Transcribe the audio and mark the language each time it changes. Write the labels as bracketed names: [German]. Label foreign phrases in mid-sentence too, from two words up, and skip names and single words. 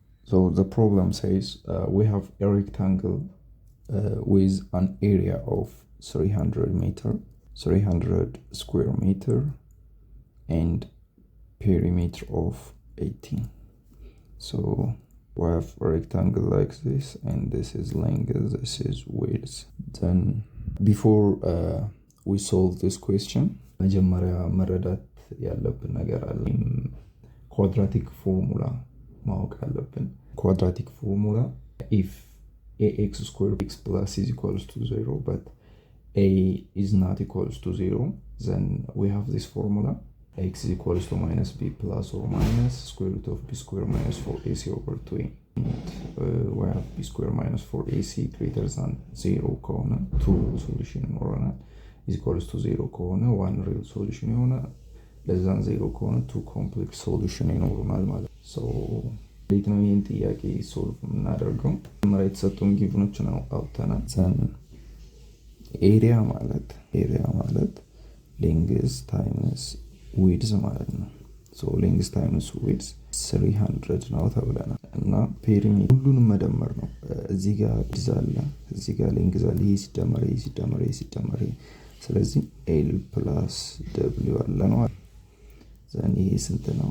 [English] So the problem says we have a rectangle with an area of 300 square meter and perimeter of 18. So we have a rectangle like this, and this is length, this is width. Then before we solve this question, [Amharic] መጀመሪያ መረዳት ያለብን ነገር አለ። [English] quadratic formula [Amharic] ማወቅ አለብን። [English] quadratic formula, if ax squared x plus is equals to 0 but a is not equals to 0, then we have this formula: x is equals to minus b plus or minus square root of b square minus 4ac over 2a. We have b square minus 4ac greater than 0 [Amharic] ከሆነ 2 solution ይኖረናል። [English] is equals to 0 ከሆነ 1 real solution ይሆናል። less than 0 ከሆነ 2 complex solution [Amharic] ይኖሩናል ማለት ነው። [English] so [Amharic] እንዴት ነው ይሄን ጥያቄ ሶልቭ የምናደርገው? መጀመሪያ የተሰጡን ጊቭኖች ነው አውጥተናል። [English] then area [Amharic] ማለት [English] length times width [Amharic] ማለት ነው። [English] so length times width 300 [Amharic] ነው ተብለናል። እና ፔሪሜትር ሁሉንም መደመር ነው። እዚህ ጋር ይዛለ፣ እዚህ ጋር length አለ፣ ይሄ ሲደመር ስለዚህ [English] l plus w [Amharic] አለ ነው። then ይሄ ስንት ነው?